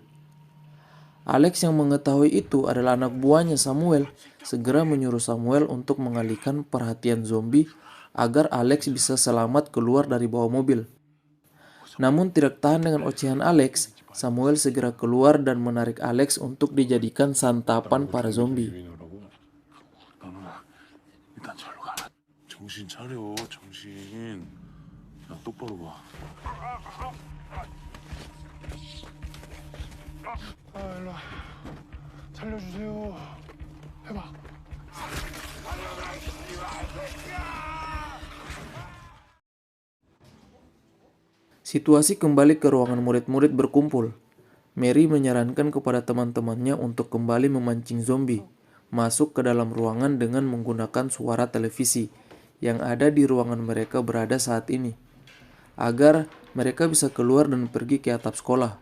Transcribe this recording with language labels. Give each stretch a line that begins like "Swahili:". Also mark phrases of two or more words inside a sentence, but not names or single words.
Indonesian: Alex yang mengetahui itu adalah anak buahnya Samuel segera menyuruh Samuel untuk mengalihkan perhatian zombie agar Alex bisa selamat keluar dari bawah mobil. Namun tidak tahan dengan ocehan Alex, Samuel segera keluar dan menarik Alex untuk dijadikan santapan para zombie.
Korean: 일단 절로 가라. 정신 차려, 정신. 야, 똑바로 봐. 일로 와. 살려주세요. 해봐.
Indonesian: Situasi kembali ke ruangan murid-murid berkumpul. Mary menyarankan kepada teman-temannya untuk kembali memancing zombie, masuk ke dalam ruangan dengan menggunakan suara televisi yang ada di ruangan mereka berada saat ini, agar mereka bisa keluar dan pergi ke atap sekolah.